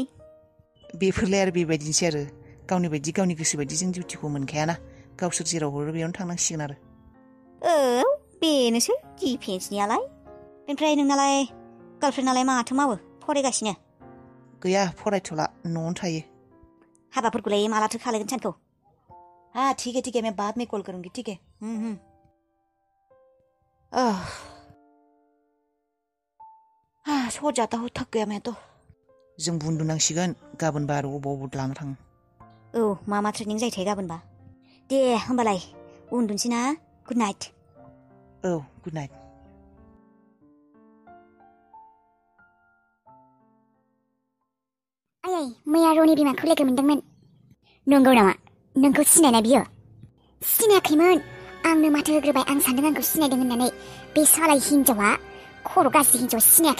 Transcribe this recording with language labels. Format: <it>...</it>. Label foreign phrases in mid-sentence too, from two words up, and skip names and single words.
<brx>बेफोरलाय आरो बेबायदिनोसै आरो गावनि बायदि गावनि गोसो बायदि जों डिउटिखौ मोनखायाना गावसोर जेराव हरो बेयावनो थांनांसिगोन आरो बेनोसै डिफेन्सनियालाय बेनिफ्राय नोंनालाय गार्लफ्रेन्डनालाय माथो मावो फरायगासिनो गैया फरायथ'ला न'आवनो थायो हाबाफोरखौलाय मालाथो खालायगोन सानखौ</brx> <hi>ठीक है मैं बाद में कॉल करूंगी ठीक है सो जाता हूँ थक गया मैं तो</hi> <brx>जों उन्दुनांसिगोन गाबोनबा आरो अबाव लाना थाङो मा ट्रेनिं जायोथाय गाबोनबा दे होमबालाय उन्दुनोसै ना</brx> <en>good night good night</en> <brx>मैया रनि बिमाखौ लोगो मोनदोंमोन नंगौ नामा नोंखौ सिनायना बियो सिनायाखैमोन आंनो माथो होग्रोबाय आं सानदों आंखौ सिनायदों होननानै बे सालाय हिन्जावा खर' गाज्रि हिन्जाव सिनायाखै</brx>